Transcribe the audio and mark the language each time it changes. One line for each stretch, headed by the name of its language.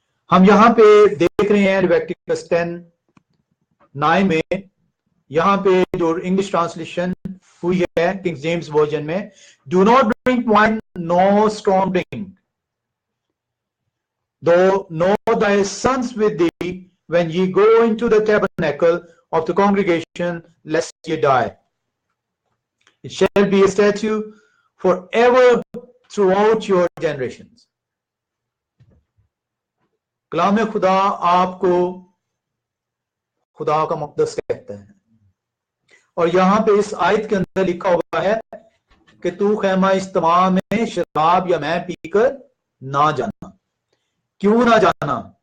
Hindi: हम यहां पे देख रहे हैं लेविटिकस 10:9 में, यहां पे जो इंग्लिश ट्रांसलेशन हुई है किंग जेम्स वर्जन में,
English: Do not drink wine no strong drink, though know thy sons with thee when ye go into the tabernacle of the congregation, lest ye die. It shall be a statute forever throughout your generations.
Hindi: कलाम खुदा आपको खुदा का मुक़द्दस कहता है, और यहां पे इस आयत के अंदर लिखा हुआ है कि तू खैमा इज्तिमा में शराब या मैं पीकर ना जाना। क्यों ना जाना?